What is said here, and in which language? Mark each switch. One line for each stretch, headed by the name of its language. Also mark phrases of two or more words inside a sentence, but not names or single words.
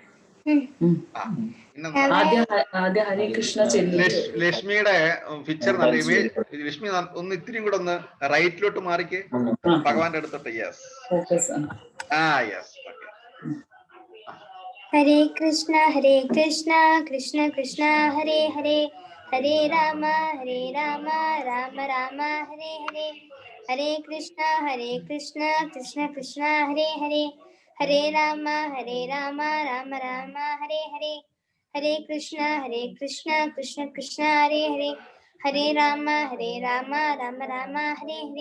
Malayalam: ലക്ഷ്മിയുടെ പിക്ചർ നല്ല ഇമേജ്. ലക്ഷ്മി ഒന്ന് ഇത്തിരിയും കൂടെ ഒന്ന് റൈറ്റിലോട്ട് മാറിക്ക്, ഭഗവാന്റെ അടുത്തോട്ട്.
English: yes, yes.
Sanskrit: ഹരേ കൃഷ്ണ കൃഷ്ണ കൃഷ്ണ ഹരേ ഹരേ, ഹരേ രാമ രാമ രാമ ഹരേ ഹരേ. ഹരേ കൃഷ്ണ കൃഷ്ണ കൃഷ്ണ ഹരേ ഹരേ, ഹരേ രാമ രാമ രാമ ഹരേ ഹരേ. ഹരേ കൃഷ്ണ കൃഷ്ണ കൃഷ്ണ ഹരേ ഹരേ, ഹരേ രാമ രാമ രാമ ഹരേ ഹരേ.